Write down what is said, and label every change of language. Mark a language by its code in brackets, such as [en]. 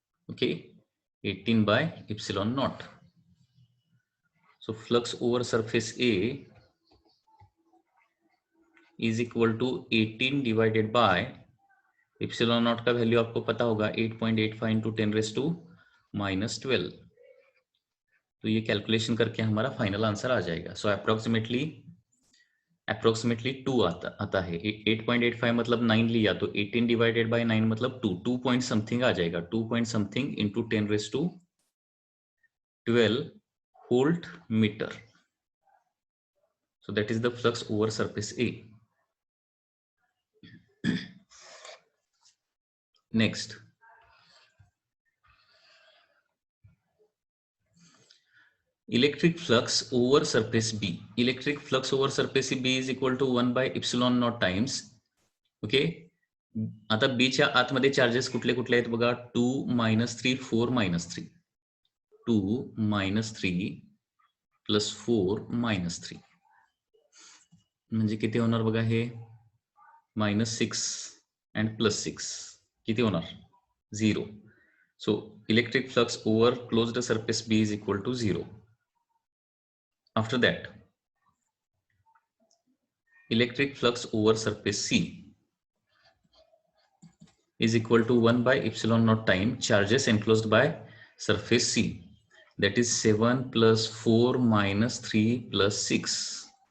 [en] Okay, 18 by epsilon naught. So flux over surface A is equal to 18 divided by epsilon naught [hi] का value आपको पता होगा [en] 8.85 into 10 raised to minus 12. [hi] तो ये calculation करके हमारा फाइनल आंसर आ जाएगा. सो अप्रोक्सीमेटली 2 आता है. 8.85 मतलब 9 लिया तो 18 डिवाइडेड बाय 9 मतलब 2 पॉइंट समथिंग आ जाएगा. [en] 2 point something into 10 raise to 12 volt metre. So that is the flux over surface A. Next, electric flux over surface B. Electric flux over surface B is equal to 1 by epsilon naught times. [mr] Okay, आता बीच्या आतमध्ये charges कुठले कुठले आहेत बघा. 2 -3 4 -3 2 -3 plus 4 -3 म्हणजे किती होणार बघा. हे -6 अँड +6 किती होणार 0. [en] So electric flux over closed surface B is equal to 0. After that, electric flux over surface C is equal to 1 by epsilon naught time charges enclosed by surface C, that is 7 plus 4 minus 3 plus 6.